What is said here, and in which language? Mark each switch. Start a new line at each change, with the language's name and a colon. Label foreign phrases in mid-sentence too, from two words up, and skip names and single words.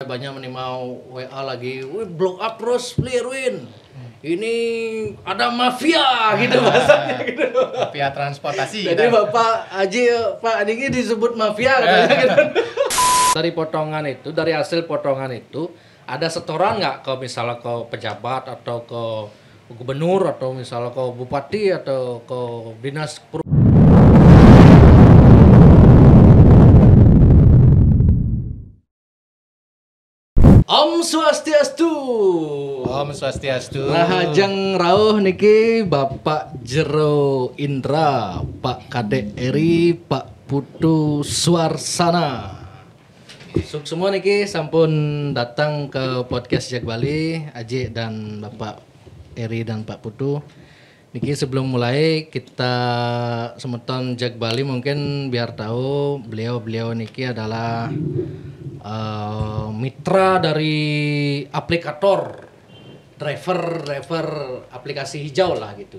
Indonesian: Banyak nih mau WA lagi, wih
English: blow up
Indonesian: terus, Irwin. Ini ada mafia gitu bahasanya gitu. Mafia transportasi. Jadi Bapak Haji, Pak Adiki disebut mafia katanya gitu. Dari hasil potongan itu ada setoran nggak ke misalnya ke pejabat atau ke gubernur atau misalnya ke bupati atau ke dinas
Balinese: Om Swastiastu. Om Swastiastu. Rahajeng rawuh niki Bapak Jero Indra, Pak Kadek Eri, Pak Putu Suarsana.
Indonesian: Suk semua
Balinese: niki sampun
Indonesian: datang ke podcast Jak Bali, Aji dan Bapak Eri dan Pak Putu. Niki sebelum mulai kita semeton Jak Bali mungkin biar tahu beliau niki adalah mitra dari aplikator driver aplikasi hijau lah gitu.